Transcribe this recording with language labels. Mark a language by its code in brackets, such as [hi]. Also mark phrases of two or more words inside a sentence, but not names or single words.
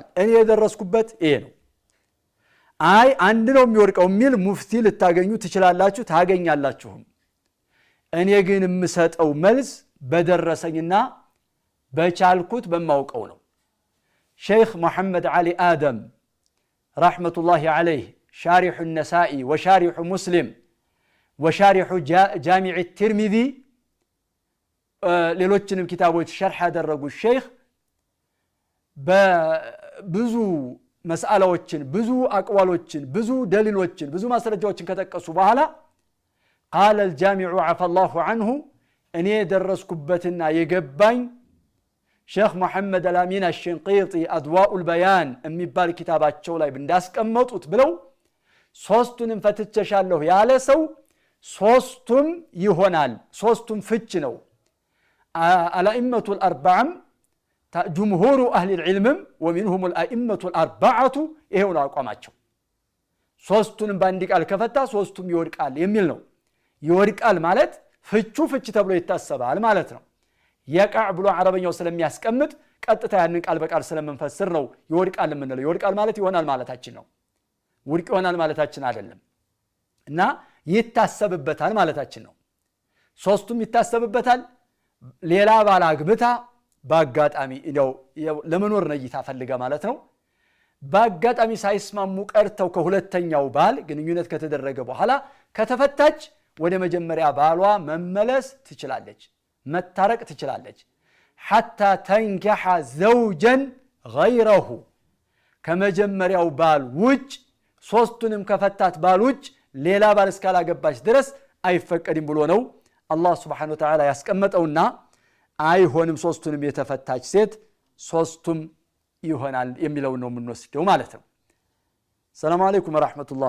[am] እኔ የደረስኩበት ይሄ ነው። አይ አንድ ነው የሚወርቀው የሚል ሙፍቲ ልታገኙ ትችላላችሁ ታገኛላችሁም። እኔ ግን የምሰጠው መልስ በደረሰኝና በቻልኩት በማውቀው ነው። ሼክ መሐመድ ዓሊ አደም [ar] رحمة الله عليه شارح النسائي وشارح مسلم وشارح جامع الترمذي [am] ሌሎችንም ኪታቦች ሸርሕ ያደረጉ ሼክ በብዙ መስአላዎችን ብዙ አቅዋሎችን ብዙ ደሊሎችን ብዙ ማስረጃዎችን ከጠቀሱ በኋላ [ar] قال الجامع عفى الله عنه [am] እኔ ደረስኩበትና የገባኝ ሼክ መሐመድ አልአሚን አሽንቂጢ አድዋኡል በያን የሚባል ኪታባቸው ላይ እንዳስቀመጡት ብለው ሶስቱንም ፈትቼሻለሁ ያለ ሰው ሶስቱም ይሆናል። ሶስቱም ፍች ነው። [ar] الأئمة الأربعة جمهور أهل العلم ومنهم الأئمة الأربعة [am] ይሄው ነው አቋማቸው። ሶስቱንም ባንድ ቃል ከፈታ ሶስቱም ይወድቃል የሚል ነው። ይወድቃል ማለት ፍች ተብሎ ይታሰባል ማለት ነው። የቃዕ ብሎ አረበኛው ስለሚያስቀምጥ ቀጥታ ያንን ቃል በቃል ስለምንፈስር ነው ይወድቃል የምንለው። ይወድቃል ማለት ይሆናል ማለታችን ነው። ውድቅ ይሆናል ማለታችን አይደለም። እና ይታሰብበታል ማለታችን ነው። ሶስቱም ይታሰብበታል። ሌላ ባል አግብታ በአጋጣሚ ነው ለመኖር ነይታ ፈልጋ ማለት ነው። በአጋጣሚ ሳይስማሙ ቀርተው ከሁለተኛው ባል ግንኙነት ከተደረገ በኋላ ከተፈታች ወደ መጀመሪያ ባሏ መመለስ ትችላለች፣ መታረቅ ትችላለች። [ar] حتى تنكح زوجا غيره [am] ከመጀመሪያው ባል ውጭ ሶስቱንም ከፈታት ባል ውጭ ሌላ ባል እስካላገባች ድረስ አይፈቀድም ብሎ ነው አላህ [ar] سبحانه وتعالى [am] ያስቀመጠውና አይሆንም ሶስቱንም የተፈታች ሴት ሶስቱም ይሆናል የሚለው ነው የምንወስደው ማለት ነው። [ar] سلام عليكم ورحمة الله።